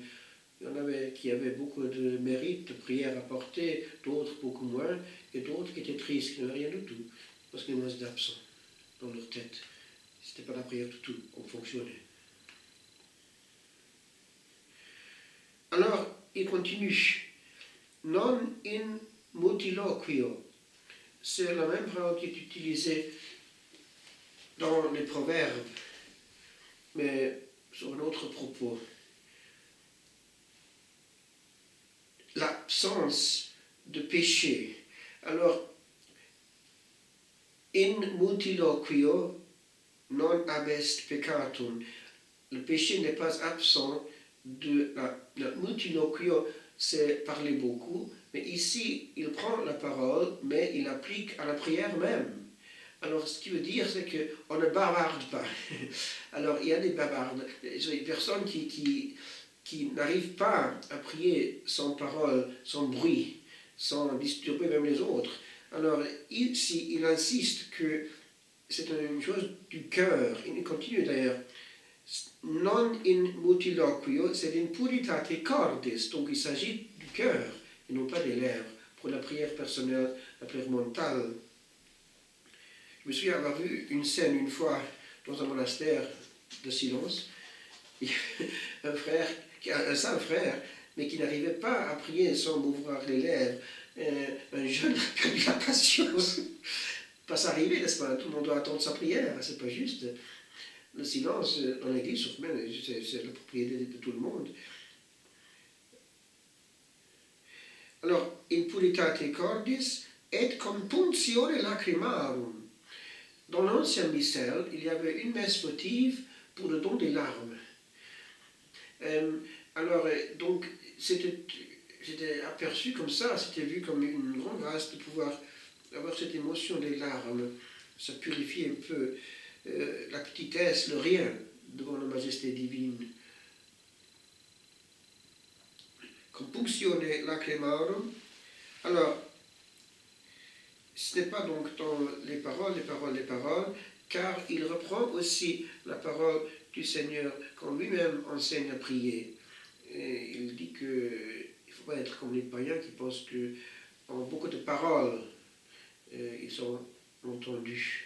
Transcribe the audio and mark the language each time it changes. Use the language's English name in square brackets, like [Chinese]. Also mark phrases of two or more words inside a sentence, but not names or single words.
[French] Il y en avait qui avaient beaucoup de mérite, de prières à porter, d'autres beaucoup moins, et d'autres qui étaient tristes, qui n'avaient rien du tout, parce qu'il y avait d'absents dans leur tête. C'était pas la prière du tout, on fonctionnait. Alors, il continue. [Latin] Non in multiloquio. [French] C'est la même parole qui est utilisée dans les proverbes, mais sur un autre propos. L'absence de péché. Alors, [Latin] in multiloquio non abest peccatum. [French] Le péché n'est pas absent de la multiloquio, c'est parler beaucoup, mais ici, il prend la parole, mais il applique à la prière même. Alors, ce qui veut dire, c'est qu'on ne bavarde pas. Alors, il y a des bavardes, des personnes qui n'arrivent pas à prier sans parole, sans bruit, sans disturber même les autres. Alors, ici, il insiste que c'est une chose du cœur. Il continue d'ailleurs. [Latin] Non in multiloquio, c'est in puritate cordis. [French] Donc, il s'agit du cœur et non pas des lèvres. Pour la prière personnelle, la prière mentale. Je me souviens avoir vu une scène une fois dans un monastère de silence. Un frère, un saint frère, mais qui n'arrivait pas à prier sans m'ouvrir les lèvres. Un jeune a perdu la patience. Pas s'arriver, n'est-ce pas? Tout le monde doit attendre sa prière, c'est pas juste. Le silence dans l'église, c'est la propriété de tout le monde. Alors, [Latin] in puritate cordis et compunctione lacrimarum. [French] Dans l'ancien missel, il y avait une messe votive pour le don des larmes. Donc, c'était aperçu comme ça, c'était vu comme une grande grâce de pouvoir avoir cette émotion des larmes. Ça purifie un peu la petitesse, le rien devant la majesté divine. [Latin] Compunctione lacrimarum. [French] Alors, ce n'est pas donc dans les paroles, car il reprend aussi la parole du Seigneur quand lui-même enseigne à prier. Et il dit qu'il ne faut pas être comme les païens qui pensent qu'en beaucoup de paroles, ils sont entendus.